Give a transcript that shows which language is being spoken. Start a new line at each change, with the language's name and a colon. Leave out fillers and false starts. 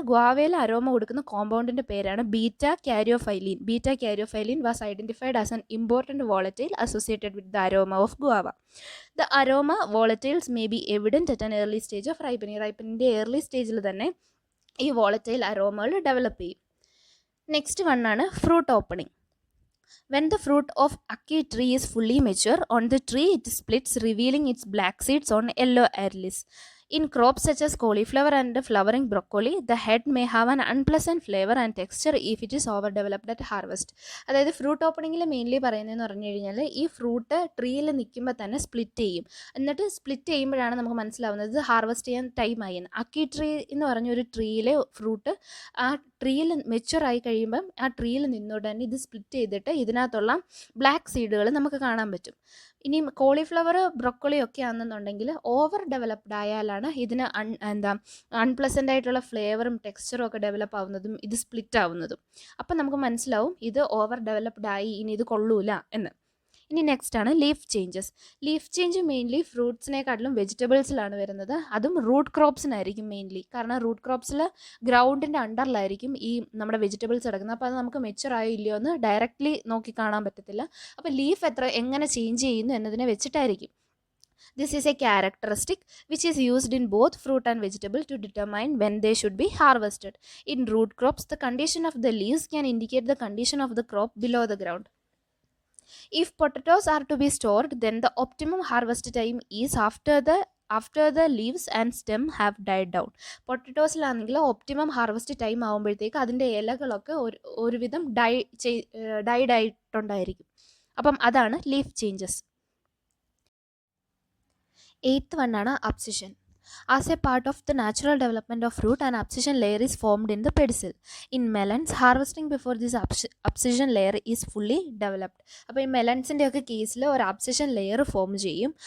Malayalam: ഗ്വാവയിൽ aroma കൊടുക്കുന്ന കോമ്പൗണ്ടിൻ്റെ പേരാണ് beta കാരിയോഫൈലിൻ.
English: Beta caryophyllene was identified as an important volatile associated with the aroma of guava. The aroma volatiles may be evident at an early stage of ripening.
Malayalam: റൈപ്പനിൻ്റെ early സ്റ്റേജിൽ തന്നെ ഈ volatile അരോമകൾ develop ചെയ്യും. Next വണ്ണാണ് fruit opening.
English: When the fruit of ackee tree is fully mature, on the tree it splits, revealing its black seeds on yellow areoles. In crops such as cauliflower and flowering broccoli, the head may have an unpleasant flavor and texture if it is overdeveloped at harvest.
Malayalam: അതായത് fruit ഓപ്പണിങ്ങിൽ mainly പറയുന്നതെന്ന് പറഞ്ഞു കഴിഞ്ഞാൽ ഈ fruit ട്രീയിൽ നിൽക്കുമ്പോൾ തന്നെ split ചെയ്യും. എന്നിട്ട് സ്പ്ലിറ്റ് ചെയ്യുമ്പോഴാണ് നമുക്ക് മനസ്സിലാവുന്നത് ഹാർവെസ്റ്റ് ചെയ്യാൻ ടൈമായി എന്ന്. അക്കി ട്രീ എന്ന് പറഞ്ഞൊരു ട്രീയിലെ ഫ്രൂട്ട് ആ ട്രീയിൽ മെച്ചുവർ ആയി കഴിയുമ്പം ആ ട്രീയിൽ നിന്നോട് തന്നെ ഇത് സ്പ്ലിറ്റ് ചെയ്തിട്ട് ഇതിനകത്തുള്ള ബ്ലാക്ക് സീഡുകൾ നമുക്ക് കാണാൻ പറ്റും. ഇനി കോളിഫ്ലവർ, ബ്രൊക്കോളി ഒക്കെ ആണെന്നുണ്ടെങ്കിൽ ഓവർ ഡെവലപ്ഡ് ആയാലാണ് ഇതിന് അൺപ്ലസൻ്റ് ആയിട്ടുള്ള ഫ്ലേവറും ടെക്സ്ചറും ഒക്കെ ഡെവലപ്പ് ആവുന്നതും ഇത് സ്പ്ലിറ്റ് ആവുന്നതും. അപ്പം നമുക്ക് മനസ്സിലാവും ഇത് ഓവർ ഡെവലപ്ഡ് ആയി, ഇനി ഇത് കൊള്ളൂല എന്ന്. ഇനി നെക്സ്റ്റ് ആണ് leaf changes. Leaf change mainly ഫ്രൂട്ട്സിനെക്കാട്ടിലും വെജിറ്റബിൾസിലാണ് വരുന്നത്. അതും റൂട്ട് ക്രോപ്സിനായിരിക്കും മെയിൻലി. കാരണം റൂട്ട് ക്രോപ്സിൽ ഗ്രൗണ്ടിൻ്റെ അണ്ടറിലായിരിക്കും ഈ നമ്മുടെ വെജിറ്റബിൾസ് കിടക്കുന്നത്. അപ്പോൾ അത് നമുക്ക് മെച്ചുവർ ആയോ ഇല്ലയോ എന്ന് ഡയറക്റ്റ്ലി നോക്കി കാണാൻ പറ്റത്തില്ല. അപ്പോൾ ലീഫ് എങ്ങനെ ചേഞ്ച് ചെയ്യുന്നു എന്നതിനെ വെച്ചിട്ടായിരിക്കും.
English: This is a characteristic which is used in both fruit and vegetable to determine when they should be harvested. In root crops, the condition of the leaves can indicate the condition of the crop below the ground. If potatoes are to be stored, then the optimum harvest time is after the leaves and stem have died down.
Malayalam: പൊട്ടറ്റോസിലാണെങ്കിൽ optimum harvest time ആകുമ്പോഴത്തേക്ക് അതിൻ്റെ ഇലകളൊക്കെ ഒരുവിധം died ആയിട്ടുണ്ടായിരിക്കും. അപ്പം അതാണ് leaf changes. Eighth വണ്ണാണ് abscission.
English: As a part of the natural development of fruit, an abscission layer is formed in the pedicel. In melons, harvesting before this abscission layer is fully developed.
Malayalam: അപ്പോൾ ഈ മെലൺസിൻ്റെ ഒക്കെ കേസിൽ ഒരു abscission layer form ചെയ്യും.